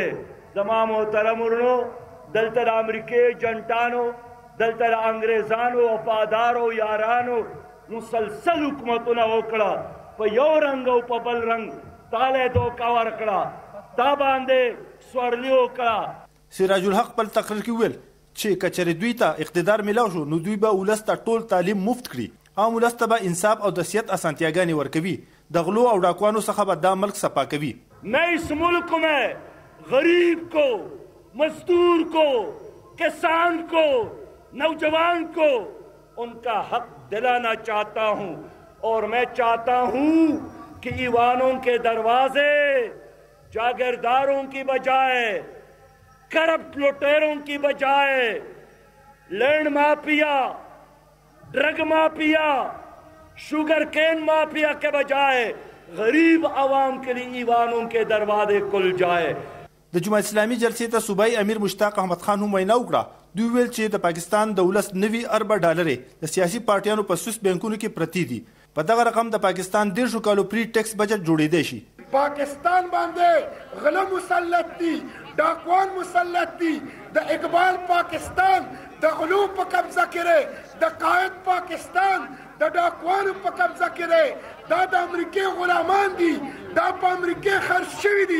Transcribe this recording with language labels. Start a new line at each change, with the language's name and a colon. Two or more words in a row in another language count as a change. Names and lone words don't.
Pashto: زما محترم ورونو، دلته د امریکې جنټانو، دلته د انګریزانو وفادارو یارانو مسلسل حکومتونه وکړه، په یو رنګ او په بل رنګ تاله دوکه ورکړه، تا باندې سورلي وکړه. سراج الحق بل تقریر کې ویل چې کچرې دوی ته اقتدار میلاو شو نو دوی به ولس ته ټول تعلیم مفت کړي، عام ولس ته به انصاف او د صحت اسانتیاګانې ورکوي، د غلو او ډاکوانو څخه به دا ملک صفا کوي.
Urdu: میں اس ملک میں غریب کو، مزدور کو، کسان کو، نوجوان کو ان کا حق دلانا چاہتا ہوں، اور میں چاہتا ہوں کہ ایوانوں کے دروازے جاگیرداروں کی بجائے، کرپٹ لٹیروں کی بجائے،
English: land mafia, drug mafia, sugar cane mafia
Urdu: کے بجائے غریب عوام کے لیے ایوانوں کے دروازے کھل جائے.
Pashto: د جماعت اسلامي جلسې ته صوبایي امیر مشتاق احمد خان هم وینا وکړه. دوی ویل چې د پاکستان د ولس 90 اربه ډالرې د سیاسي پارټیانو په سوس بانکونو کې پرتی دي. په دغه رقم د پاکستان 1.5 کالو پری ټیکس بجټ جوړېدی شي. پاکستان باندې غله مسلط دي، ډاکوان مسلط دي، د اقبال پاکستان د غلو په قبضه کې، د قائد پاکستان د ډاکوانو په قبضه کې، دا د امریکې غلامان دي، دا په امریکې خرڅ شوي دي.